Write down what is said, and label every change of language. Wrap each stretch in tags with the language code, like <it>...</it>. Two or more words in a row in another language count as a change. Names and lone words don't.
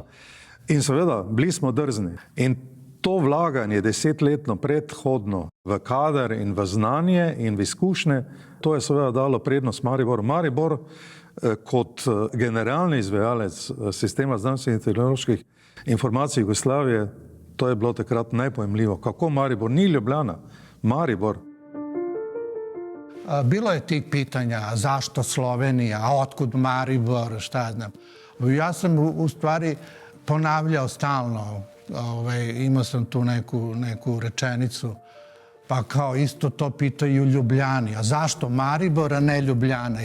<sl>In seveda, bili smo drzni. In to vlaganje 10-letno predhodno v kader in v znanje in v izkušnje, to je seveda dalo prednost Mariboru. Maribor kot generalni izvajalec sistema znanstvenih in tehnoloških informacij Jugoslavije, to je bilo takrat najpojemljivo. Kako Maribor? Ni Ljubljana, Maribor.</sl> <sr>Bilo je tih pitanja, zašto Slovenija, a otkud Maribor, šta znam. Ja sam u stvari ponavljao stalno, imao sam tu neku rečenicu, pa kao isto to pitaju Ljubljani, a zašto Maribor, a ne Ljubljana?</sr>